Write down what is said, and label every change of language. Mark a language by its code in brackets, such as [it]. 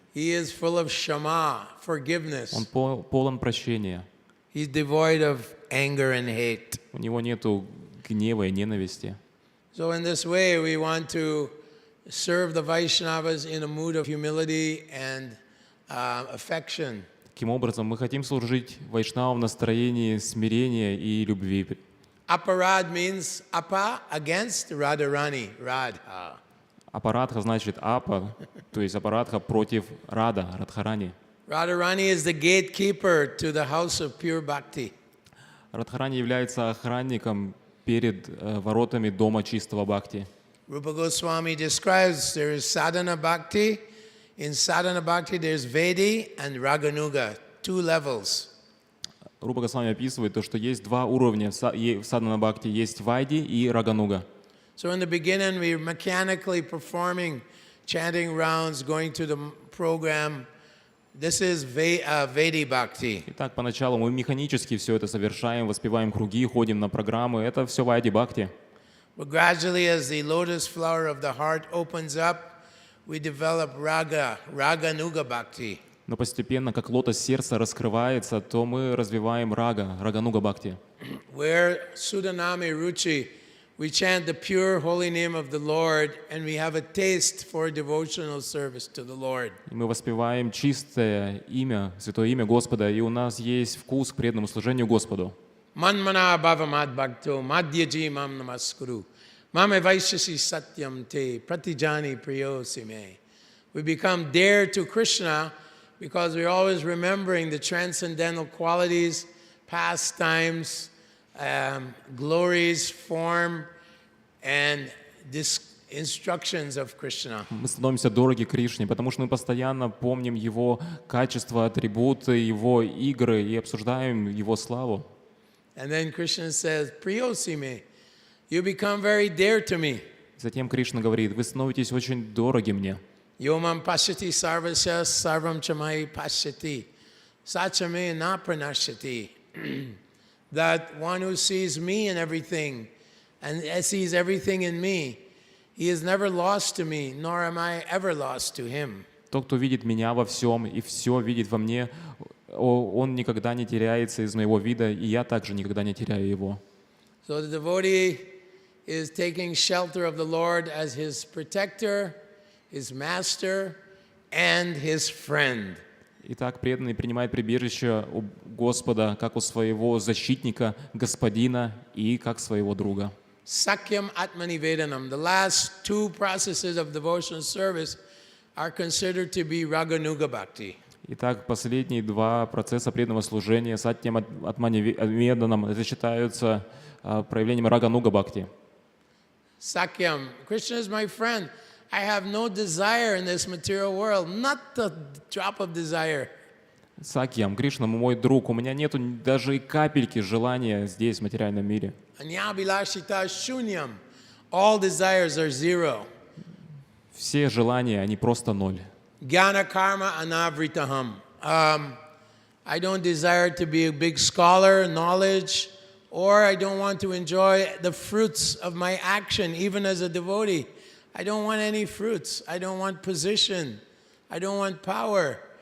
[en] He is full of shama, forgiveness. [ru] он полон прощения, [en] He's devoid of anger and hate. [ru] у него нету гнева и ненависти. [en] So in this way, we want to serve the Vaishnavas in a mood of humility and affection. [ru] Таким образом, мы хотим служить вайшнавам в настроении смирения и любви. [en] Aparad means apa, against, Radharani, Radha. [ru] Апарадха значит апа, то есть апарадха против рада, радхарани. [en] Radharani is the gatekeeper to the house of pure bhakti. [ru] Радхарани является охранником перед воротами дома чистого бхакти. [en] Rupa Goswami describes there is sadhana bhakti. In sadhana bhakti there's Vedi and Raganuga, 2 levels. [ru] Рупа Госвами описывает то, что есть два уровня в садхана бхакти, есть вайди и рагануга. [en] So in the beginning we're mechanically performing chanting rounds, going to the program. This is Vedi bhakti. [ru] Итак, поначалу мы механически все это совершаем, воспеваем круги, ходим на программы. Это все вайди бхакти. [en] But gradually as the lotus flower of the heart opens up, we develop Raganuga bhakti. [ru] Но постепенно, как лотос сердца раскрывается, то мы развиваем рагануга бхакти. [en] Where Sudanami Ruchi, we chant the pure holy name of the Lord and we have a taste for devotional service to the Lord. [ru] И мы воспеваем чистое имя, святое имя Господа, и у нас есть вкус к преданному служению Господу. [sa] Manmana bhavamad bhakto madhyaji mam namaskuru mame vaishasi satyam te pratijani priyosime. [en] We become dear to Krishna because we're always remembering the transcendental qualities, pastimes, glories, form, and instructions of Krishna. [ru] Мы становимся дороги Кришне, потому что мы постоянно помним Его качества, атрибуты, Его игры и обсуждаем Его славу. [en] And then Krishna says, Priyosime, you become very dear to me. [ru] Затем Кришна говорит: вы становитесь очень дороги мне. [sa] Yomam pashyati sarvasya sarvam chamai pashyati sachame na pranashati. [en] That one who sees me in everything and sees everything in me, he is never lost to me, nor am I ever lost to him. [ru] Тот, кто видит меня во всем и все видит во мне, он никогда не теряется из моего вида, и я также никогда не теряю его. [en] So the devotee is taking shelter of the Lord as his protector, his master, and his friend. [ru] Итак, преданный принимает прибежище у Господа как у своего защитника, господина и как своего друга. [en] Sakyam Atmanivedanam, the last 2 processes of devotional service are considered to be Raganuga Bhakti. [ru] Итак, последние 2 процесса преданного служения, сатьям атманиведанам, это считаются проявлением рагануга бхакти. [en] Sakyam, Krishna is my friend. I have no desire in this material world, not a drop of desire. [ru] Сакьям, Кришна мой друг, у меня нету даже и капельки желания здесь, в материальном мире. [sa] Anyabilashita shunyam, [en] all desires are 0. [ru] Все желания, они просто ноль. [sa] Jnana karma anavritaham. [en] I don't desire to be a big scholar, knowledge, or I don't want to enjoy the fruits of my action, even as a devotee. I don't want any fruits. I don't want position. I don't want power.